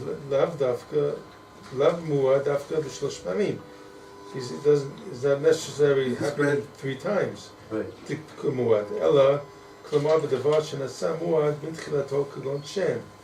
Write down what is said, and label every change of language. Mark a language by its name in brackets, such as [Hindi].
[Hebrew] לאו מועד דווקא בשלוש פעמים. [English] It's not necessarily happening 3 times. right. [Hebrew] מועד. אלא, כלומר בדבר שנעשה מועד מתחילתו כגון שם.